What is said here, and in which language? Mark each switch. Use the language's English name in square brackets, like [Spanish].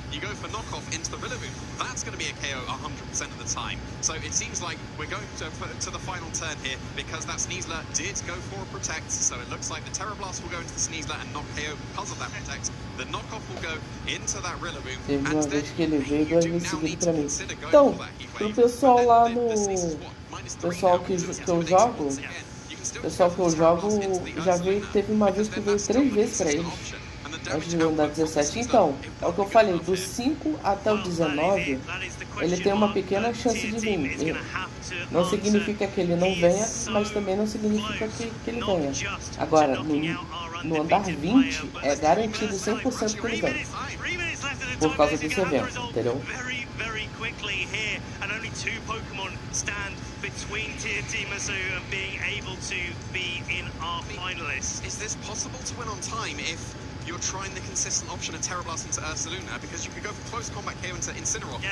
[English] You go for Knockoff into the Rillaboom, that's going to be a KO 100% of the time. So it seems like we're going to the final turn here, because that Sneasler did go for a Protect, so it looks like the Terror Blast will go into the Sneasler and knock KO because of that Protect. The Knockoff will go into that Rillaboom, and then [Portuguese] que ele veio 2 vezes seguido pra mim. Então, pro pessoal lá no... pessoal que eu jogo... pessoal que eu jogo já veio, teve uma vez que veio 3 vezes pra eles antes de andar 17. Então, é o que eu falei, do 5 até o 19 ele tem uma pequena chance de vir. Não significa que ele não venha, mas também não significa que ele venha. Agora, no andar 20 é garantido 100% que ele vem, por causa desse evento, entendeu? [English] Quickly here, and only 2 Pokemon stand between Tier Team Masu and being able to be in our finalists. Is this possible to win on time if you're trying the consistent option of Terror Blast into Ursaluna? Because you could go for close combat KO into Incineroar.